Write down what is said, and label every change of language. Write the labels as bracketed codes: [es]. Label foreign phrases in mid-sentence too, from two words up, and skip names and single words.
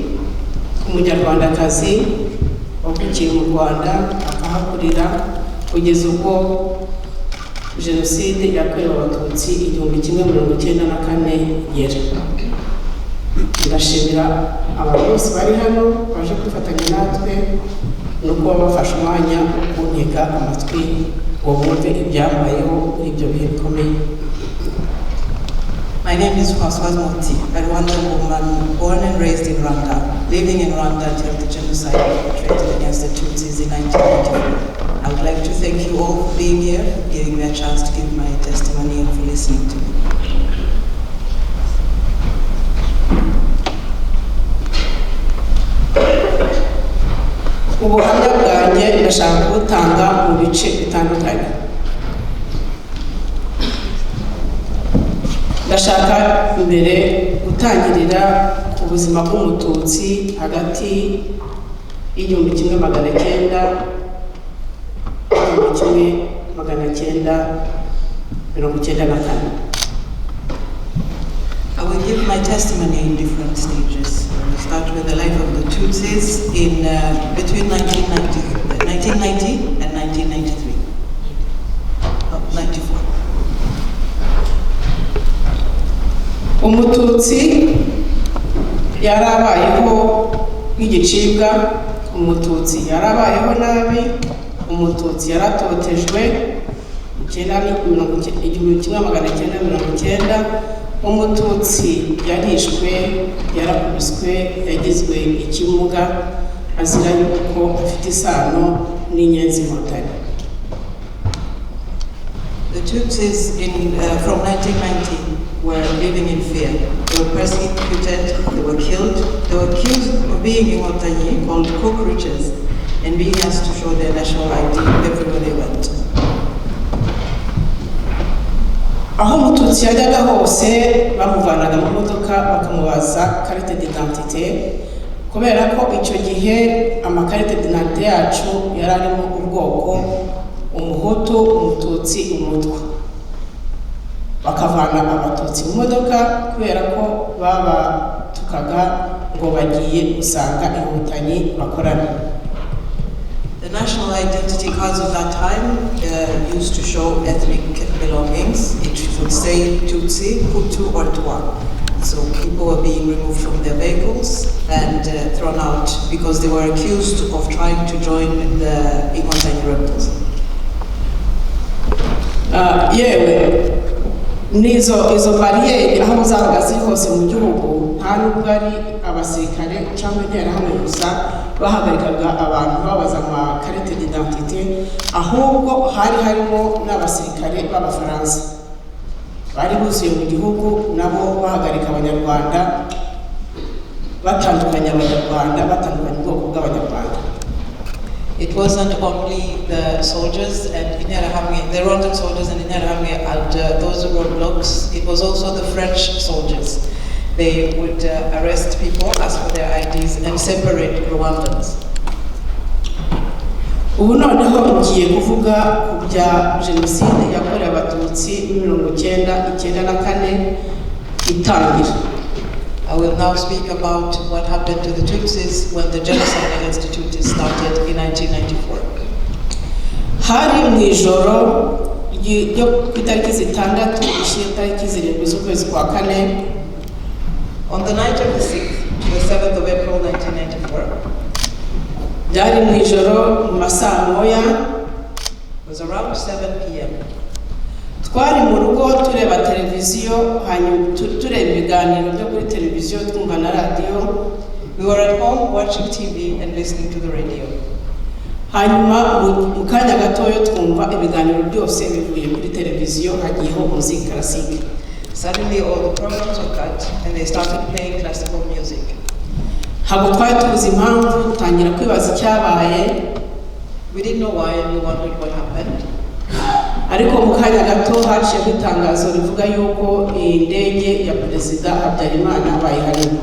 [rw] umunyarwandakazi wavukiye mu Rwanda akahakurira kugeza ubwo Jenoside yakorewe Abatutsi 1994 yera. Ndashimira abantu bose bari hano baje kwifatanya natwe no kuba bafashe umwanya wo kuntega amatwi ngo bumve ibyabayeho ibyo bihe bikomeye. [en] My name is Françoise Monti, a Rwandan woman born and raised in Rwanda, living in Rwanda until the genocide perpetrated against the Tutsis in 1994. I would like to thank you all for being here, for giving me a chance to give my testimony and for listening to me. [rw] Ubuhamya bwanjye ndashaka kubutanga mu bice bitandukanye. Ndashaka mbere gutangirira ku buzima bw'umututsi hagati y'igihumbi kimwe magana cyenda mirongo icyenda na kane. [en] I will give my testimony in different stages. I will start with the life of the Tutsis in between 1990 and 1993. 94. [rw] Umututsi yarabayeho nk'igicibwa, umututsi yarabayeho nabi, umututsi yaratotejwe 1990, umututsi yarishwe, yarakubiswe, yagizwe ikimuga azira yuko afite isano n'inyenzi Inkotanyi. [en] The Tutsis from 1990 were living in fear. They were persecuted, they were killed, they were accused of being Inkotanyi, called cockroaches, and being asked to show their national ID everywhere they went. [rw] Aho umututsi yajyaga hose bamuvanaga mu modoka bakamubaza [fr] carte d'identité, [rw] kubera ko icyo gihe amakarite d'identité yacu yari arimo ubwoko umuhutu, umututsi, umutwa. Bakavana abatutsi mu modoka kubera ko babatukaga ngo bagiye gusanga Inkotanyi bakorana. [en] The national identity cards of that time used to show ethnic belongings. It would say Tutsi, Hutu, or Twa. So people were being removed from their vehicles and thrown out because they were accused of trying to join the Inkotanyi rebels. [rw] Izo bariyeri aho zabaga ziri hose mu gihugu nta nubwo ari abasirikare cyangwa interahamwe gusa bahagarikaga abantu babaza amakarite d'identité, ahubwo hari harimo n'abasirikare b'Abafaransa bari buzuye mu gihugu, nabo bahagarika Abanyarwanda, batandukanya Abanyarwanda, batandukanya ubwoko bw'Abanyarwanda. [en] It wasn't only the soldiers and Interahamwe, the Rwandan soldiers and Interahamwe and those roadblocks. It was also the French soldiers. They would arrest people, ask for their IDs, and separate Rwandans. [rw] Ubu noneho ngiye kuvuga ku bya Jenoside yakorewe Abatutsi 1994 itangira. [en] I will now speak about what happened to the Tutsis when the genocide against the Tutsis started in 1994. [rw] Hari mu ijoro ryo ku itariki 6 ishyira itariki 7 z'ukwezi kwa kane. [en] On the night of the 6th to the 7th of April 1994, [rw] byari mu ijoro mu masaa moya, [en] it was around 7 p.m. [rw] Twari mu rugo tureba televiziyo, hanyuma tureba ibiganiro byo kuri televiziyo, twumva na radio. [en] We were at home watching TV and listening to the radio. [rw] Hanyuma mu kanya gatoyo twumva ibiganiro byose bivuye kuri televiziyo, hagiyeho muziki classique. [en] Suddenly all the programs were cut and they started playing classical music. [rw] Ntabwo twari tuzi impamvu, tangira kwibaza icyabaye. [en] We didn't know why and we wondered what happened. [rw] ariko mu kanya gato haciye itangazo rivuga yuko indege ya Perezida Habyarimana bayiharimo.